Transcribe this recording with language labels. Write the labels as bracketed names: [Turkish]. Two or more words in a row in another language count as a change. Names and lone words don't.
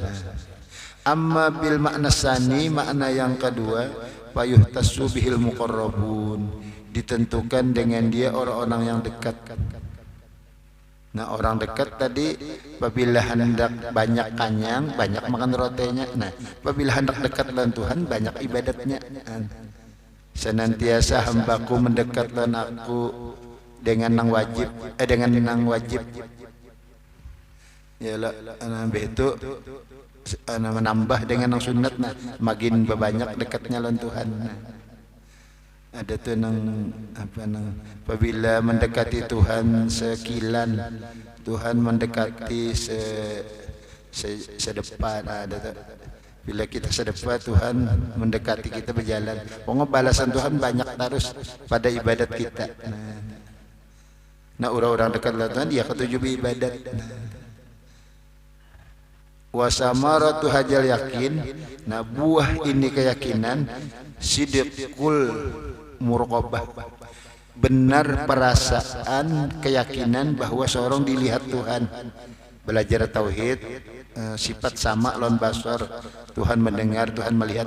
[Arabic] أما بالمعنى الثاني, [Banjar] makna yang kedua, [Arabic] فيختص به المقربون, [Banjar] ditentukan dengan dia orang-orang yang dekat. Nah, orang dekat tadi apabila hendak banyak kanyang, banyak makan rotinya. Nah, apabila hendak dekat dengan Tuhan, banyak ibadatnya. Senantiasa hambaku mendekat lan aku dengan nang wajib, yalah itu menambah dengan nang sunat. Nah, makin banyak dekatnya lan Tuhan. Ada tuh nang apabila mendekati Tuhan sekilan, Tuhan mendekati sedepan. Ada tuh bila kita sedepan, Tuhan mendekati kita berjalan. Pokoknya balasan Tuhan banyak terus pada ibadat kita. Nah, orang-orang dekat dengan Tuhan dia ketujuh ibadat. [Arabic] وثمرة هذا اليقين, [Banjar] nah buah ini keyakinan, [Arabic] صدق المراقبة, [Banjar] benar perasaan keyakinan bahwa seorang dilihat Tuhan. Belajar tauhid, sifat sama lawan basar, Tuhan mendengar, Tuhan melihat.